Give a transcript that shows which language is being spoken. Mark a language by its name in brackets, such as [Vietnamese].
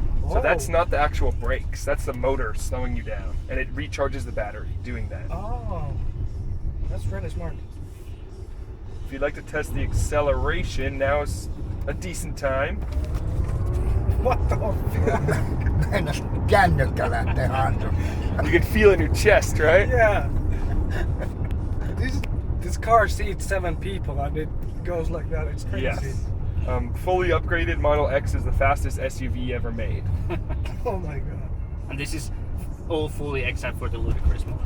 [English] So that's Oh. not the actual brakes, that's the motor slowing you down. And it recharges the battery doing that. Oh. That's really smart. If you'd like to test the acceleration, now is a decent time. What the fuck? [Finnish] Meinas kännykkä lähtee hantuun. [English] You can feel it in your chest, right? Yeah. This car seats 7 people and it goes like that. It's crazy. Yes. Fully upgraded Model X is the fastest SUV ever made. Oh my god. And this is all fully except for the ludicrous mode.